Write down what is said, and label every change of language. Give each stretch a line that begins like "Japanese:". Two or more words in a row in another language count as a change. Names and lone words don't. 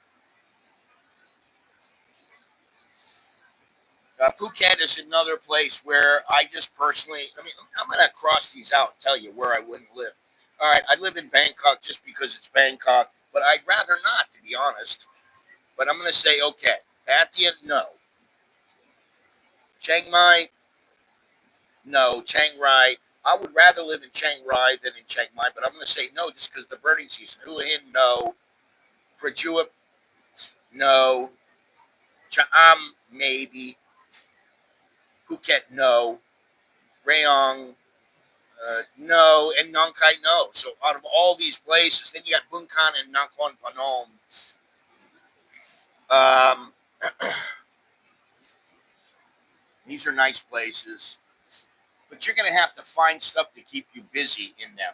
English: Phuket is another place where I just personally, I'm going to cross these out and tell you where I wouldn't live. All right, I live in Bangkok just because it's Bangkok, but I'd rather not, to be honest. But I'm going to say, okay, Pattaya, no. Chiang Mai, no. Chiang Rai, I would rather live in Chiang Rai than in Chiang Mai, but I'm going to say no just because of the birding season. Hua Hin, no. Prachuap, no. Cha'am, maybe. Phuket, no. Rayong, no, and Nong Khai, no. So out of all these places, then you got Bunkan and Nakhon Phanom. Um, these are nice places, but you're going to have to find stuff to keep you busy in them.